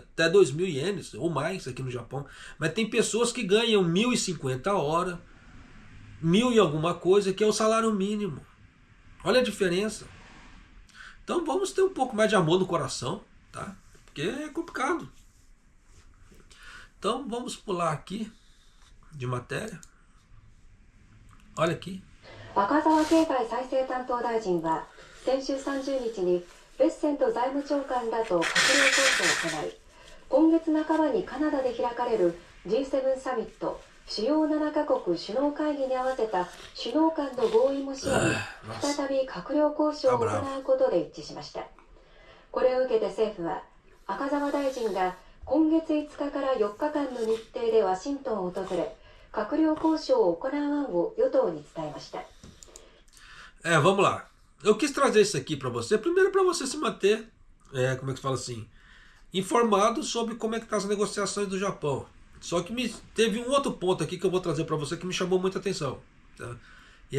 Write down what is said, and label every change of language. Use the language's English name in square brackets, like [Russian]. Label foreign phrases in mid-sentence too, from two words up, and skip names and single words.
[Portuguese] Até 2.000 ienes ou mais aqui no Japão. Mas tem pessoas que ganham 1.050 a hora, 1.000 e alguma coisa, que é o salário mínimo. Olha a diferença. Então vamos ter um pouco mais de amor no coração, tá? Porque é complicado. Então vamos pular aqui de matéria. Olha aqui. [Japanese] 赤澤経済再生担当大臣は先週30日にベッセント財務長官らと閣僚交渉を行い、今月半ばにカナダで開かれる G7 サミット主要7カ国首脳会議に合わせた首脳間の合意も視野に再び閣僚交渉を行うことで一致しました。これを受けて政府は赤澤大臣が今月5日から4日間の日程でワシントンを訪れ、閣僚交渉を行う案を与党に伝えました。 [Portuguese] Vamos lá. Eu quis trazer isso aqui para você, primeiro para você se manter, como é que fala assim, informado sobre como é que estão as negociações do Japão. Só que teve um outro ponto aqui que eu vou trazer para você que me chamou muita atenção, tá?